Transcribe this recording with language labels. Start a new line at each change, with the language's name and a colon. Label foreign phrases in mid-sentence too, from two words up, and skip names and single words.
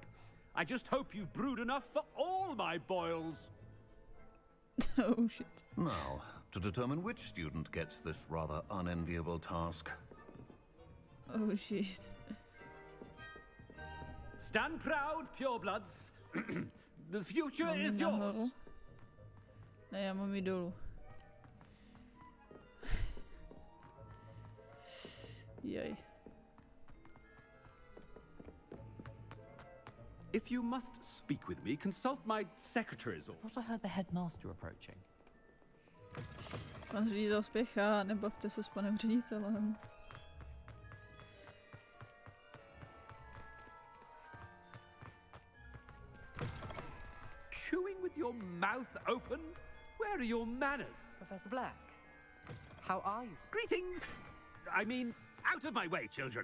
English: I just hope you've brewed enough for all my boils. Oh, shit. Now, to determine which student gets this rather unenviable task. Oh, shit. Stand proud, purebloods. The future is yours.
Czech: Ne, já mám jít dolů. Jaj.
English: If you must speak with me, consult my secretaries or... I thought I heard the headmaster approaching.
Czech: Pan ředitel spěchá, nebavte se s panem ředitelem.
English: Chewing with your mouth open? Where are your manners? Professor Black, how are you? Greetings! I mean, out of my way, children.